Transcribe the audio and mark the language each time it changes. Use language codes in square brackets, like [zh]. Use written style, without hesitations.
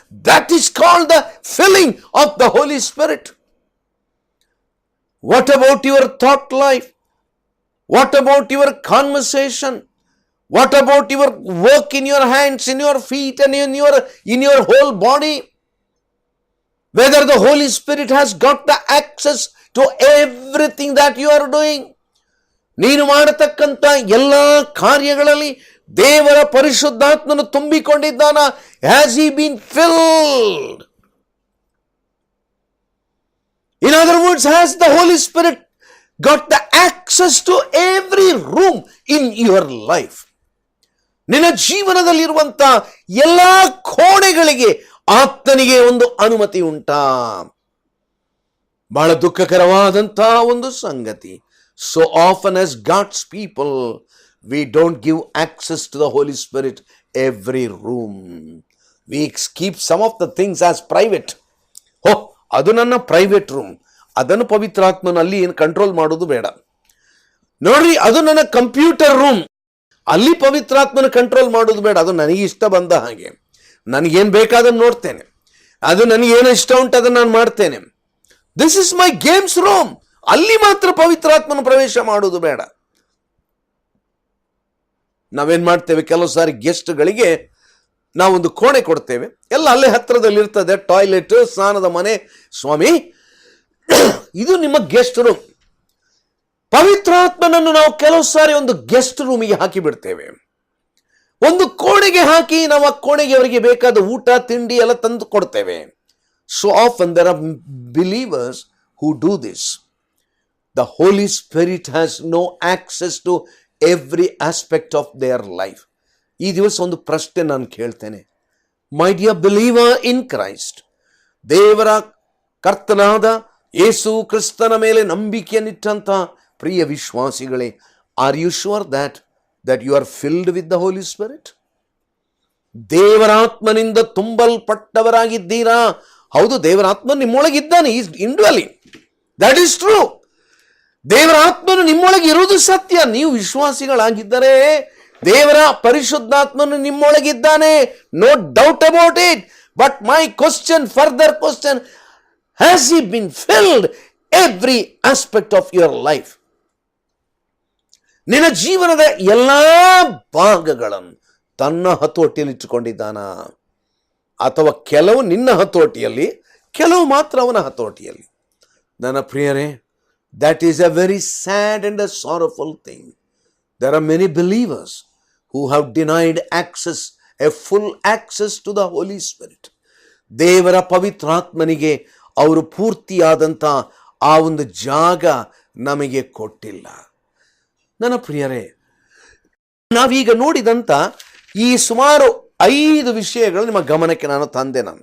[en] That is called the filling of the Holy Spirit. What about your thought life? What about your conversation? What about your work in your hands, in your feet and in your whole body? Whether the Holy Spirit has got the access to everything that you are doing. [kn] ನೀನು ಮಾಡತಕ್ಕಂಥ ಎಲ್ಲ ಕಾರ್ಯಗಳಲ್ಲಿ ದೇವರ ಪರಿಶುದ್ಧಾತ್ಮನು ತುಂಬಿಕೊಂಡಿದ್ದಾನ? [en] Has he been filled? In other words, has the Holy Spirit got the access to every room in your life? [kn] ನಿನ್ನ ಜೀವನದಲ್ಲಿರುವಂತ ಎಲ್ಲ ಕೋಣೆಗಳಿಗೆ ಆತನಿಗೆ ಒಂದು ಅನುಮತಿ ಉಂಟಾ? ಬಹಳ ದುಃಖಕರವಾದಂತಹ ಒಂದು ಸಂಗತಿ. [en] So often as God's people, we don't give access to the Holy Spirit every room. We keep some of the things as private. [kn] ಅದು ನನ್ನ ಪ್ರೈವೇಟ್ ರೂಮ್, ಅದನ್ನು ಪವಿತ್ರಾತ್ಮನಲ್ಲಿ ಏನು ಕಂಟ್ರೋಲ್ ಮಾಡೋದು ಬೇಡ. ನೋಡ್ರಿ, ಅದು ನನ್ನ ಕಂಪ್ಯೂಟರ್ ರೂಮ್, ಅಲ್ಲಿ ಪವಿತ್ರಾತ್ಮನ ಕಂಟ್ರೋಲ್ ಮಾಡೋದು ಬೇಡ. ಅದು ನನಗೆ ಇಷ್ಟ ಬಂದ ಹಾಗೆ, ನನಗೇನು ಬೇಕಾದನ್ನು ನೋಡ್ತೇನೆ, ಅದು ನನಗೇನು ಇಷ್ಟ ಉಂಟು ಅದನ್ನು ನಾನು ಮಾಡ್ತೇನೆ. [en] this is my games room, [kn] ಅಲ್ಲಿ ಮಾತ್ರ ಪವಿತ್ರಾತ್ಮನ ಪ್ರವೇಶ ಮಾಡುವುದು ಬೇಡ. ನಾವೇನ್ ಮಾಡ್ತೇವೆ, ಕೆಲವು ಸಾರಿ ಗೆಸ್ಟ್ಗಳಿಗೆ ನಾವೊಂದು ಕೋಣೆ ಕೊಡ್ತೇವೆ, ಎಲ್ಲ ಅಲ್ಲೇ ಹತ್ತಿರದಲ್ಲಿರ್ತದೆ, ಟಾಯ್ಲೆಟ್, ಸ್ನಾನದ ಮನೆ. ಸ್ವಾಮಿ, ಇದು ನಿಮ್ಮ ಗೆಸ್ಟ್ ರೂಮ್. ಪವಿತ್ರಾತ್ಮನನ್ನು ನಾವು ಕೆಲವು ಸಾರಿ ಒಂದು ಗೆಸ್ಟ್ ರೂಮಿಗೆ ಹಾಕಿ ಬಿಡ್ತೇವೆ, ಒಂದು ಕೋಣೆಗೆ ಹಾಕಿ ನಾವು ಆ ಕೋಣೆಗೆ ಅವರಿಗೆ ಬೇಕಾದ ಊಟ ತಿಂಡಿ ಎಲ್ಲ ತಂದು ಕೊಡ್ತೇವೆ. [en] So often there are believers who do this. The Holy Spirit has no access to every aspect of their life. [kn] ಈ ದಿವಸ ಒಂದು ಪ್ರಶ್ನೆ ನಾನು ಕೇಳ್ತೇನೆ. [en] my dear believer in Christ, [kn] ದೇವರ ಕರ್ತನಾದ ಯೇಸು ಕ್ರಿಸ್ತನ ಮೇಲೆ ನಂಬಿಕೆಯನ್ನಿಟ್ಟಂತ ಪ್ರಿಯ ವಿಶ್ವಾಸಿಗಳೇ, [en] Are you sure that you are filled with the Holy Spirit? [kn] ದೇವರಾತ್ಮನಿಂದ ತುಂಬಲ್ಪಟ್ಟವರಾಗಿದ್ದೀರಾ? ಹೌದು, ದೇವರಾತ್ಮ ನಿಮ್ಮೊಳಗಿದ್ದಾನೆ, [en] Is indwelling. That is true. [kn] ದೇವರ ಆತ್ಮನು ನಿಮ್ಮೊಳಗೆ ಇರುವುದು ಸತ್ಯ. ನೀವು ವಿಶ್ವಾಸಿಗಳಾಗಿದ್ದರೆ ದೇವರ ಪರಿಶುದ್ಧಾತ್ಮನು ನಿಮ್ಮೊಳಗಿದ್ದಾನೆ, [en] No doubt about it. But my question, further question, has he been filled every aspect of your life? [kn] ನಿನ್ನ ಜೀವನದ ಎಲ್ಲಾ ಭಾಗಗಳನ್ನು ತನ್ನ ಹತೋಟಿಯಲ್ಲಿ ಇಟ್ಟುಕೊಂಡಿದ್ದಾನ? ಅಥವಾ ಕೆಲವು ನಿನ್ನ ಹತೋಟಿಯಲ್ಲಿ, ಕೆಲವು ಮಾತ್ರ ಅವನ ಹತೋಟಿಯಲ್ಲಿ? ನನ್ನ ಪ್ರಿಯರೇ, [en] that is a very sad and a sorrowful thing. There are many believers who have denied access, a full access to the Holy Spirit. [kn] ದೇವರ ಪವಿತ್ರಾತ್ಮನಿಗೆ ಅವರು ಪೂರ್ತಿಯಾದಂಥ ಆ ಒಂದು ಜಾಗ ನಮಗೆ ಕೊಟ್ಟಿಲ್ಲ. ನನ್ನ ಪ್ರಿಯರೇ, ನಾವೀಗ ನೋಡಿದಂಥ ಈ ಸುಮಾರು 5 ವಿಷಯಗಳು ನಿಮ್ಮ ಗಮನಕ್ಕೆ ನಾನು ತಂದೆ.